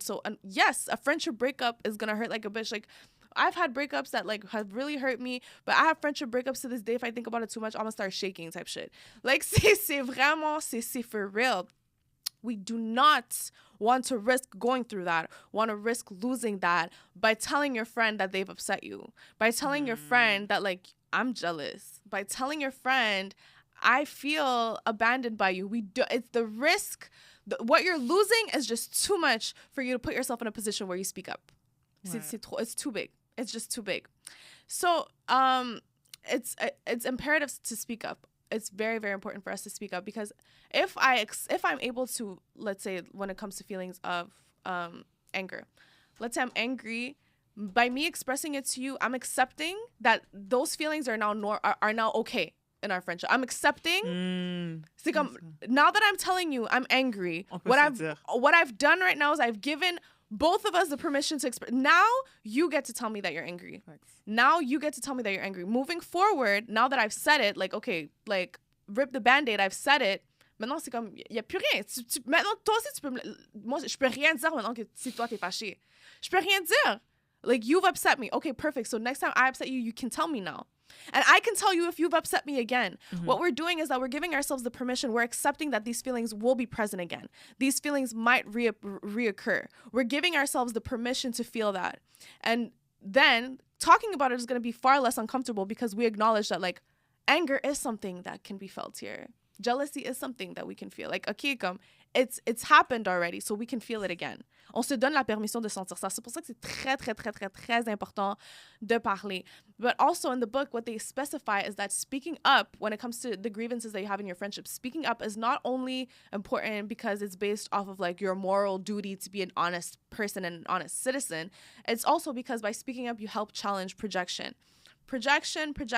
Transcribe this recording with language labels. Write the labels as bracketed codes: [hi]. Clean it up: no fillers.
[en] So yes, a friendship breakup is gonna hurt like a bitch. Like, I've had breakups that, like, have really hurt me, but I have friendship breakups to this day. If I think about it too much, I'm gonna start shaking type shit. [fr] Like, c'est vraiment, c'est [en] for real. We do not want to risk going through that, want to risk losing that by telling your friend that they've upset you, by telling your friend that, like, I'm jealous, by telling your friend, I feel abandoned by you. It's the risk. What you're losing is just too much for you to put yourself in a position where you speak up. Right. It's too big. It's just too big. So it's imperative to speak up. It's very, very important for us to speak up, because if I'm able to, let's say, when it comes to feelings of anger, let's say I'm angry, by me expressing it to you, I'm accepting that those feelings are now okay in our friendship. I'm accepting. [fr] C'est comme, [en] now that I'm telling you I'm angry, what I've done right now is I've given both of us the permission to express. Now you get to tell me that you're angry. Thanks. Now you get to tell me that you're angry. Moving forward, now that I've said it, like, okay, like, rip the band-aid, I've said it. [fr] Maintenant, c'est comme, y a plus rien. Maintenant, toi aussi, tu peux moi, je peux rien dire maintenant que si toi, t'es fâché. Je peux rien dire. [en] Like, you've upset me. Okay, perfect. So next time I upset you, you can tell me now. And I can tell you if you've upset me again. Mm-hmm. What we're doing is that we're giving ourselves the permission. We're accepting that these feelings will be present again. These feelings might reoccur. We're giving ourselves the permission to feel that. And then talking about it is going to be far less uncomfortable, because we acknowledge that, like, anger is something that can be felt here. Jealousy is something that we can feel. Like, okay, it's happened already, so we can feel it again. [fr] On se donne la permission de sentir ça. C'est pour ça que c'est très, très, très, très, très important de parler. [en] But also in the book, what they specify is that speaking up, when it comes to the grievances that you have in your friendship, speaking up is not only important because it's based off of, like, your moral duty to be an honest person and an honest citizen. It's also because by speaking up, you help challenge projection. Projection.